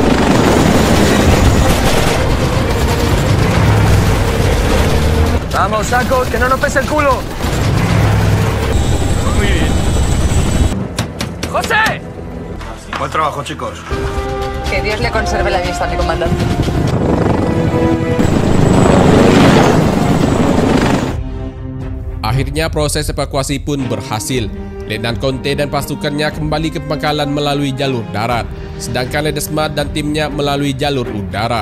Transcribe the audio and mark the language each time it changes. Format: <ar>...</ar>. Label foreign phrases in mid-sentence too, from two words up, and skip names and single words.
<es>Vamos, sacos, que no nos pese el culo. Muy bien. ¡José! Buen trabajo, chicos. Que Dios le conserve la vista a mi comandante.</es> <id>Akhirnya proses evakuasi pun berhasil. Letnan Conte dan pasukannya kembali ke pangkalan melalui jalur darat, sedangkan Ledesma dan timnya melalui jalur udara.</id>